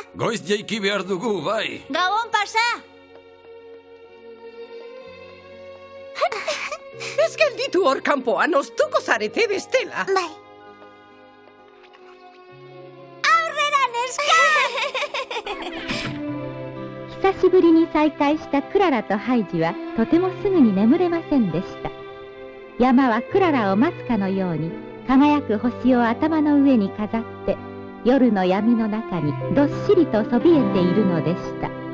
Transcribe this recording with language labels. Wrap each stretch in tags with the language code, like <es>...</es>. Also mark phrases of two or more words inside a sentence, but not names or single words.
<eu>Goiz jaiki behar dugu, bai. Gabon pasa. Ez gelditu hor kanpoan, oztuko zarete bestela. Bai. Aurrera, neska!</eu> <ja>久しぶりに再会したクララとハイジはとてもすぐに眠れませんでした。山はクララを待つかのように輝く星を頭の上に飾って夜の闇の中にどっしりとそびえているのでした。</ja>